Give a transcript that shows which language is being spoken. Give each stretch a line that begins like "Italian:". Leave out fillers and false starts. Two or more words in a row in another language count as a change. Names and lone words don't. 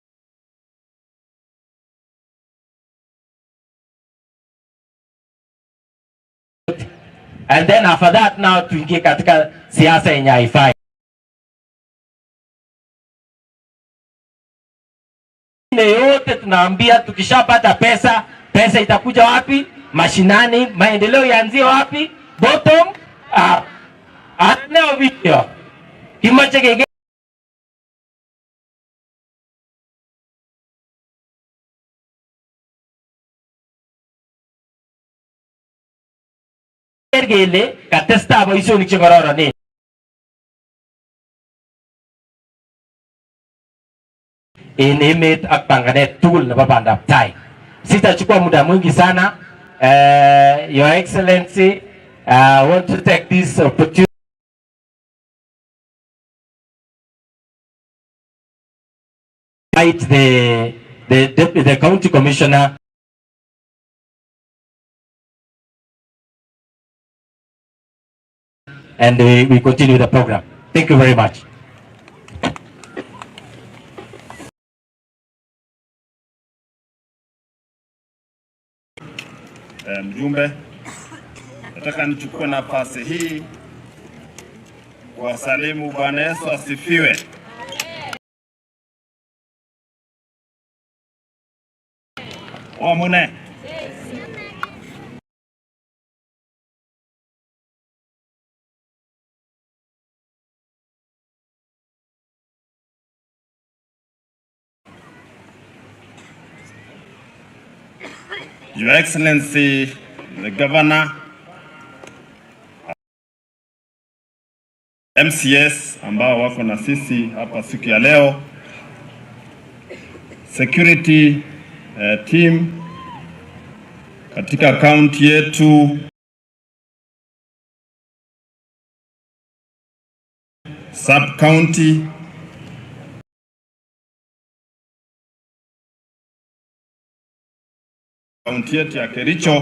English: And then after that now
Swahili: tuingie katika siasa yenye haifai. Yote tunaambia tukishapata pesa, pesa itakuja wapi? Mashinani. Maendeleo yaanzie wapi?
English: Bottom up.
Kalenjin: Aneo video kimachege ergele katesta boisionik che kororonen en emet ak panganet tugul nebo bandab tai.
Swahili: Sitachukua muda mwingi sana.
English: Your Excellency, I want to take this opportunity to invite the county commissioner and we continue the program. Thank you very much.
Swahili: Mjumbe, nataka nichukue nafasi hii kuwasalimu. Bwana Yesu asifiwe. Wamune.
English: Your Excellency, the Governor,
Swahili: MCS ambao wako na sisi hapa siku ya leo,
English: security team
Swahili: katika county yetu, sub county, kaunti yetu ya Kericho.